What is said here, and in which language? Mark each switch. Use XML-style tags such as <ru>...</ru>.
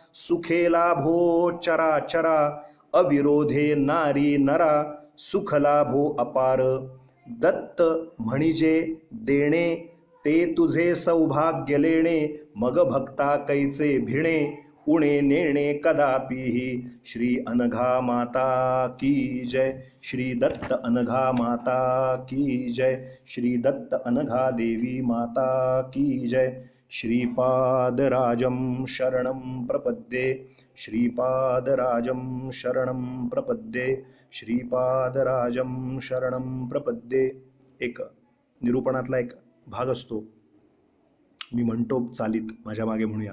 <mr>सुखे लाभो चराचरा, अविरोधे नारी नरा. सुख लाभो अपार. दत्त म्हणजे देणे, ते तुझे सौभाग्य लेणे. मग भक्ता कैचे भिणे, उणे नेणे कदापिही.</mr> <hi>श्री अनघा माता की जय. श्री दत्त अनघा माता की जय. श्री दत्त अनघा देवी माता की जय.</hi> <sa>श्रीपादराजं शरणं प्रपद्ये. श्रीपादराजं शरणं प्रपद्ये. श्रीपादराजं शरणं प्रपद्ये.</sa> <mr>एक निरूपणातला एक भाग असतो, मी म्हणतो चालीत माझ्या मागे म्हणूया.</mr>